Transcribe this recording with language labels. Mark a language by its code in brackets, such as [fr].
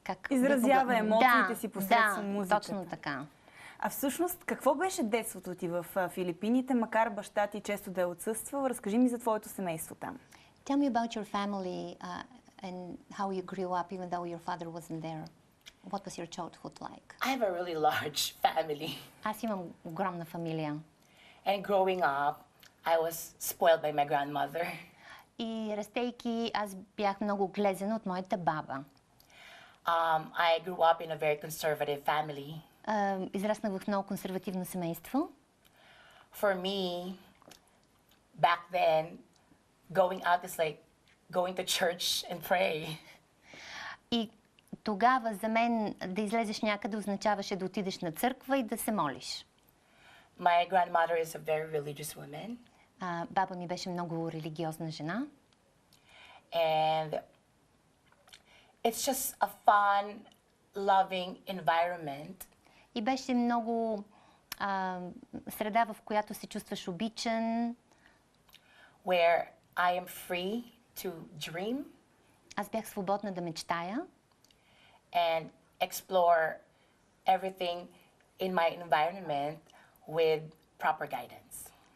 [bg] Изразява емоциите си посредством музиката. Точно така. А всъщност, какво беше детството ти в Филипините, макар баща ти често да е отсъствал? Разкажи ми за твоето семейство там. [en] Tell me about your family and how you grew up even though your father wasn't there. What was your childhood like? I have a really large family. [bg] Аз имам огромна фамилия. [en] And growing up, I was spoiled by my grandmother. [bg] И растейки, аз бях много глезена от моята баба. [en] I grew up in a very conservative family. [bg] Израснах в много консервативно семейство. [en] For me, back then, going out is like going to church and pray. [bg] И тогава за мен да излезеш някъде означаваше да отидеш на църква и да се молиш. [en] My grandmother is a very religious woman. [bg] Баба ми беше много религиозна жена. [en] And it's just a fun, loving environment. [bg] И беше много среда, в която се чувстваш обичан. [en] Where I am free to dream. [bg] Аз бях свободна да мечтая. [en] And explore everything in my environment with proper guidance.